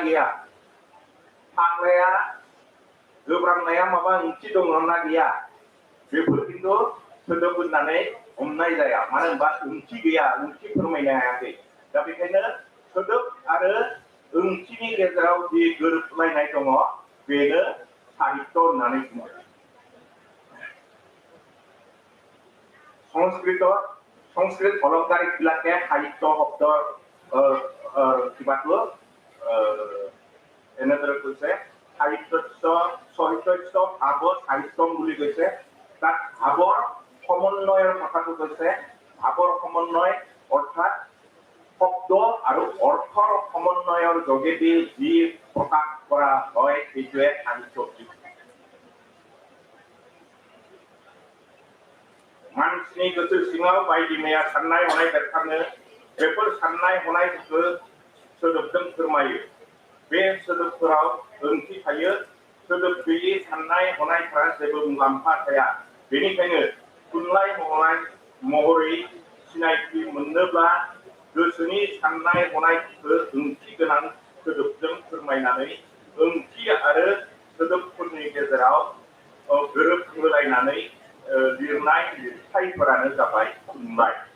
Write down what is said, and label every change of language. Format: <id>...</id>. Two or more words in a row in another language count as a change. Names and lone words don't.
<brx>गैया फाग्लाया गोब्रामनाया माबा ओंथि दंना गैया बेफोर खिन्थु सोदोब होननानै हमनाय जाया मानो होनबा ओंथि गैया ओंथि फोरमायनो हायाखै दा बेखायनो सोदोब आरो ओंथिनि गेजेराव जि गोरोबलायनाय दङ बेनो साहित्य होननानै बुङो</brx> <as>সংস্কৃত অলংকারিক বিলাকে সাহিত্য শব্দ কিবাটো এনেদৰে কৈছে সাহিত্য ভাৱ সাহিত্যম বুলি কৈছে তাত ভাৱৰ সমন্বয়ৰ কথাটো কৈছে ভাৱৰ সমন্বয় অৰ্থাৎ শব্দ আৰু অৰ্থৰ সমন্বয়ৰ যোগেদি যি প্ৰকাশ কৰা হয় সেইটোৱে সাহিত্য</as> <brx>मानसिनि गोसो सिङाव बायदि मैया साननाय हनाय बेरखाङो बेफोर साननाय हनायफोरखौ सोदोबजों फोरमायो बे सोदोबफोराव ओंथि थायो सोदोब गैयै साननाय हनायफोरा जेबो मुलाम्फा थाया बेनिखायनो थुनलाइ महरै सिनायथि मोननोब्ला गोसोनि साननाय हनायफोरखौ ओंथि गोनां सोदोबजों फोरमायनानै ओंथि आरो सोदोबफोरनि गेजेराव गोरोब होलायनानै लिरनाय लिरथायफोरानो जाबाय थुनलाइ</brx>